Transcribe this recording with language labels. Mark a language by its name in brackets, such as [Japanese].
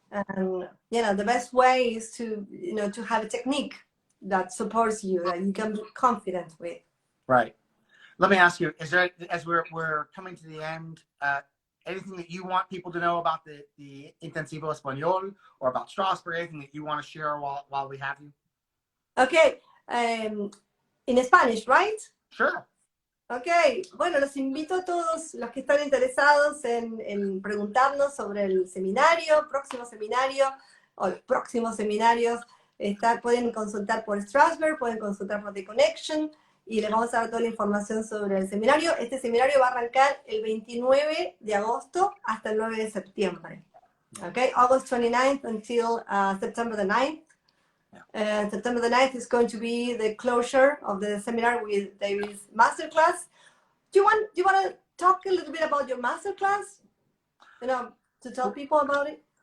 [English] And, you know, the best way is to, you know, to have a technique that supports you, that you can be confident with. Right. Let me ask you, is there, as we're coming to the end, anything that you want people to know about the Intensivo Español or about Strasberg, anything that you want to share while we have you? Okay. In Spanish, right? Sure. [Spanish] Ok, bueno, los invito a todos los que están interesados en preguntarnos sobre el seminario, próximo seminario, o los próximos seminarios. Pueden consultar por Strasberg, pueden consultar por The Connection, y les vamos a dar toda la información sobre el seminario. Este seminario va a arrancar el 29 de agosto hasta el 9 de septiembre. [English] Okay, August 29th until September the 9th. September the 9th is going to be the closure of the seminar with David's Masterclass. Do you want to talk a little bit about your Masterclass? You know, to tell people about it?